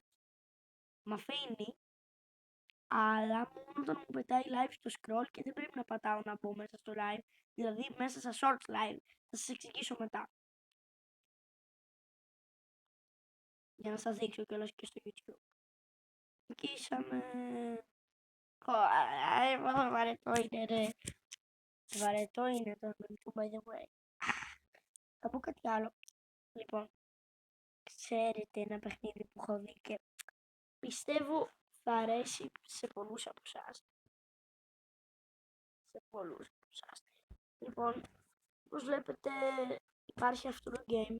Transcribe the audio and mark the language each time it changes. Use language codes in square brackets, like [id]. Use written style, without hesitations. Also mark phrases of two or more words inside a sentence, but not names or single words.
[el] Μ' αφήνει, αλλά μόνο όταν μου πετάει live στο scroll και δεν πρέπει να πατάω να μπω μέσα στο live, δηλαδή μέσα στα [en] shorts live. [el] Θα σας εξηγήσω μετά. Για να σας δείξω κιόλας και στο YouTube. Νικήσαμε. Βαρετό είναι ρε. Βαρετό είναι το YouTube [en] by the way. [el] Θα πω κάτι άλλο. Λοιπόν, ξέρετε ένα παιχνίδι που έχω δει και πιστεύω θα αρέσει σε πολλούς από εσάς. Σε πολλούς από εσάς. Λοιπόν, όπως βλέπετε υπάρχει αυτό το game.